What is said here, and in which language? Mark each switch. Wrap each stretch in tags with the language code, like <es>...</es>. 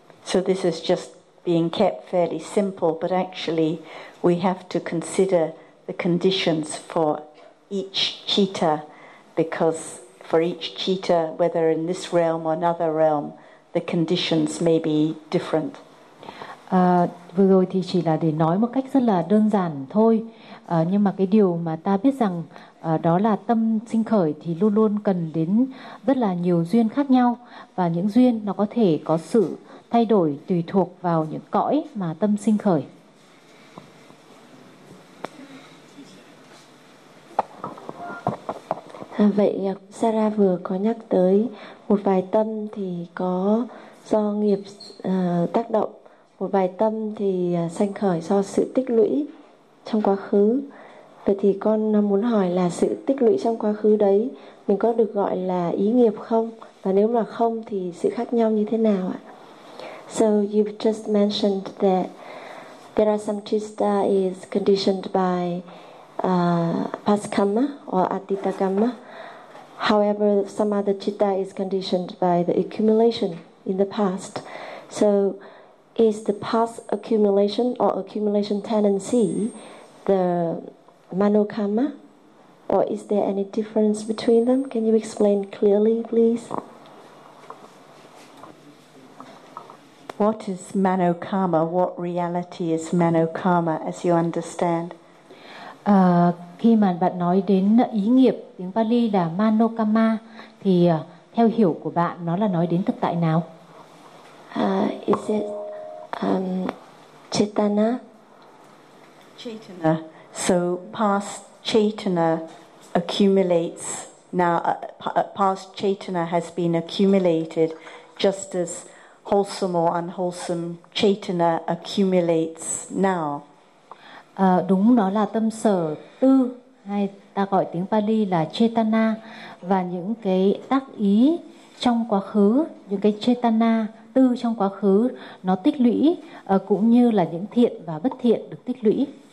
<en>So this is just being kept fairly simple, but actually we have to consider the conditions for each citta, because for each citta, whether in this realm or another realm, the conditions may be different.</en> <vi>Vừa rồi thì chỉ là để nói một cách rất là đơn giản thôi. Nhưng mà cái điều mà ta biết rằng đó là tâm sinh khởi thì luôn luôn cần đến rất là nhiều duyên khác nhau, và những duyên nó có thể có sự thay đổi tùy thuộc vào những cõi mà tâm sinh khởi. Vậy Sarah vừa có nhắc tới một vài tâm thì có do nghiệp tác động, một vài tâm thì sanh khởi do sự tích lũy trong quá khứ. Vậy thì con muốn hỏi là sự tích lũy trong quá khứ đấy mình có được gọi là ý nghiệp không? Và nếu mà không thì sự khác nhau như thế nào ạ?</vi> <en>So you've just mentioned that there are some citta is conditioned by past karma or atita karma. However, some other citta is conditioned by the accumulation in the past. So is the past accumulation or accumulation tendency the manokarma, or is there any difference between them? Can you explain clearly, please? What is manokarma? What reality is manokarma, as you understand?</en> <vi>Khi mà bạn nói đến ý nghiệp, tiếng Pali là manokarma, thì theo hiểu của bạn, nó là nói đến thực tại nào?</vi> <en>Is it chetana? Chetana. So past chetana accumulates now. Past chetana has been accumulated, just as wholesome or unwholesome chetana accumulates now.</en> <vi>Đúng, nó là tâm sở tư, hay ta gọi tiếng Pali là chetana, và những cái tác ý trong quá khứ, những cái chetana tư trong quá khứ nó tích lũy, cũng như là những thiện và bất thiện được tích lũy.</vi>